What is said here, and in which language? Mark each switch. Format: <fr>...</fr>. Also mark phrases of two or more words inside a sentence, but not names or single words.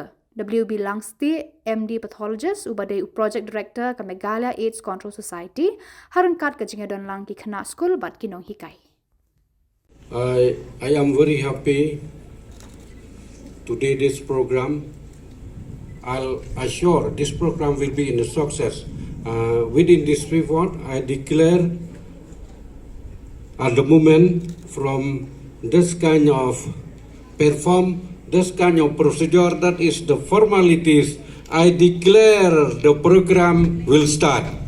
<kha>WB Langsti, MD Pathologist, ubade Project Director ka Meghalaya AIDS Control Society, harangkat ka jinga don lang ki khana school bat kinong hikai.</kha> <en>I am very happy today this program. I'll assure this program will be in a success. Within this report, I declare at the moment from this kind of this kind of procedure, that is the formalities, I declare the program will start.</en>